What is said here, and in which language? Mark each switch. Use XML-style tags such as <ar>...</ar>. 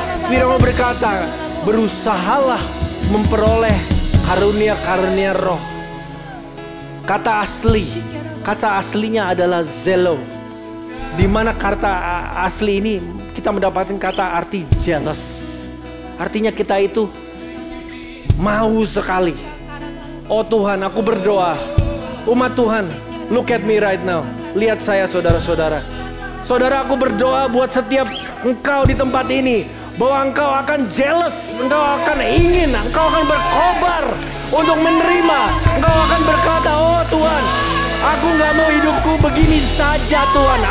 <id>Firman berkata, berusahalah memperoleh karunia-karunia roh. Kata aslinya adalah zelo. Di mana kata asli ini kita mendapatkan kata arti jealous. Artinya kita itu Mau sekali. Oh Tuhan, aku berdoa. Umat Tuhan,</id> <en>look at me right now.</en> <id>Lihat saya saudara-saudara. Saudara, aku berdoa buat setiap engkau di tempat ini. Bahwa engkau akan jealous, engkau akan ingin, engkau akan berkobar untuk menerima. Engkau akan berkata, oh Tuhan, aku gak mau hidupku begini saja Tuhan.</id>